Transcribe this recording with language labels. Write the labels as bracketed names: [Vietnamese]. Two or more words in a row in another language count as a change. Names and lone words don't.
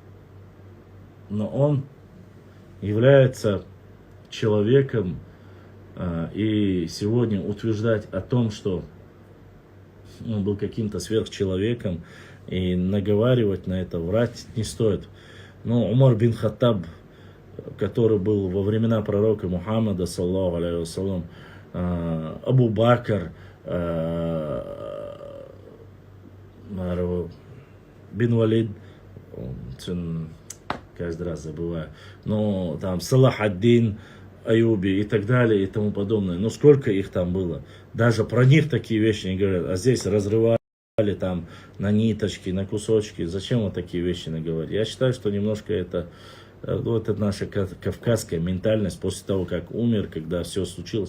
[Russian] он является человеком И сегодня утверждать о том, что он был каким-то сверхчеловеком, и наговаривать на это, врать не стоит. Но Умар бин Хаттаб, который был во времена пророка Мухаммада, [Arabic] صلى الله عليه وسلم, [Russian] Абу Бакр, бин Валид, каждый раз забываю, но там Салах ад-Дин Аюби и так далее и тому подобное. Ну сколько их там было? Даже про них такие вещи не говорят. А здесь разрывали там на ниточки, на кусочки. Зачем вот такие вещи наговорить? Я считаю, что немножко это наша кавказская ментальность после того, как умер, когда все случилось.